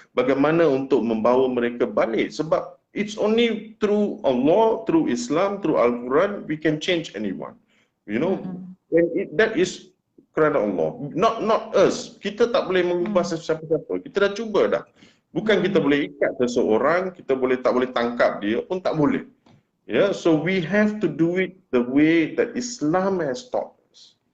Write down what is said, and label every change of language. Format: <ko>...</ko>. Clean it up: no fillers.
<ms>Bagaimana untuk membawa mereka balik. Sebab</ms> <en>it's only through Allah, through Islam, through Al-Quran, we can change anyone. You know? And that is</en> <ms>kerana</ms> <en>Allah. Not us.</en> <ms>Kita tak boleh mengubah siapa-siapa. Kita dah cuba dah. Bukan kita boleh ikat seseorang, kita tak boleh tangkap dia pun tak boleh.</ms> <en>Ya, so we have to do it the way that Islam has taught us.</en>